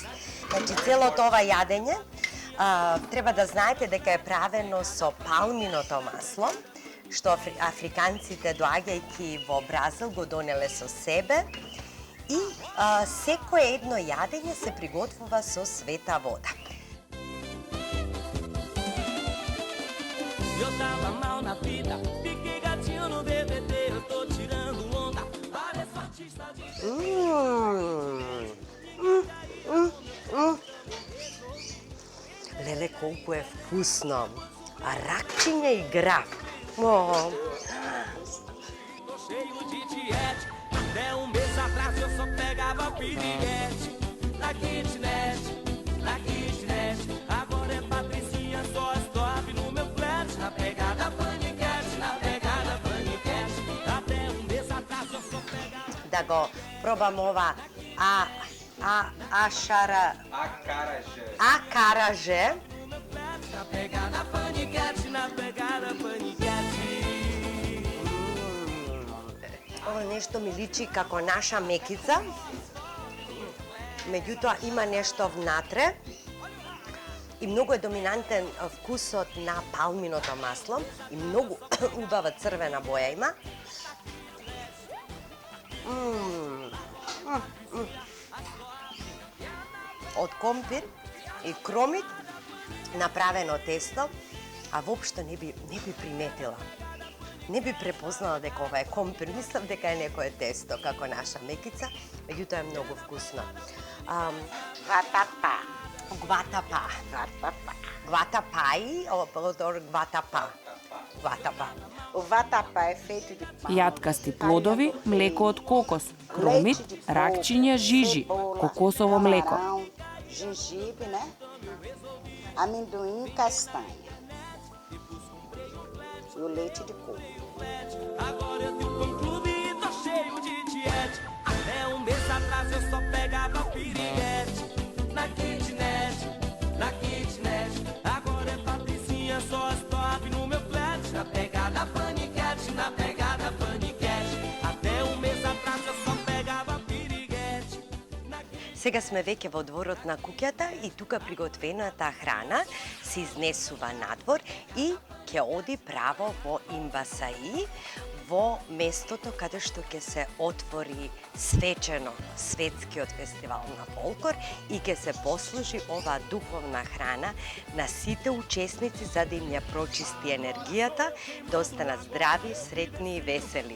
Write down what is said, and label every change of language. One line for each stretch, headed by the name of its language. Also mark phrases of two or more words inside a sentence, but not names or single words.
Macedonian: Значи целото ова јадење треба да знаете дека е правено со палминото масло, што африканците доаѓајќи во Бразил го донеле со себе и секое едно јадење се приготвува со света вода.
Portuguese: Eu tava mal na vida, fiquei gatinho no DVD, eu tô tirando onda, parece artista de...
Macedonian: Леле, колку е вкусно! А ракчиња и граф.
Portuguese: Tô cheio de tiete, até mês atrás eu só pegava piriguete. Na kitnet, agora é Patricinha, só stop no meu flat. Na pegada paniquete, até mês atrás eu só pegava...
Macedonian: Да го пробам ова акараже.
Portuguese: Na pegada paniquete,
Macedonian: Ова нешто ми личи како наша мекица. Меѓутоа има нешто внатре. и многу е доминантен вкусот на палминото масло и многу убава црвена боја има. Од компир и кромит направено тесто, а воопшто не би приметила. Не би препознала дека ова е компир, мислам дека е некое тесто како наша мекица, меѓутоа е многу вкусно. Vatapá. Гватапа. Гватапаи ou гватапа? Гватапа.
Portuguese: O vatapá é feito de pão,
Macedonian: Јаткасти плодови, млеко од кокос, кромит, ракчиња, жижи, кокосово млеко.
Portuguese: camarão, gengibre, né? Amendoim e castanha. E o leite de coco. Agora eu tenho um clube e tô cheio de tiete. Até um mês atrás eu só pegava piriguete. Na kitnet. Agora é Patricinha, só as top no meu flat. Na pegada paniquete, Até um mês atrás eu só pegava piriguete.
Macedonian: Сега сме веќе во дворот на куќата и тука приготвената храна се изнесува надвор и ќе оди право во Имбасаи, во местото каде што ќе се отвори свечено светскиот фестивал на фолклор и ќе се послужи оваа духовна храна на сите учесници за да им ја прочисти енергијата, да останат здрави, сретни и весели.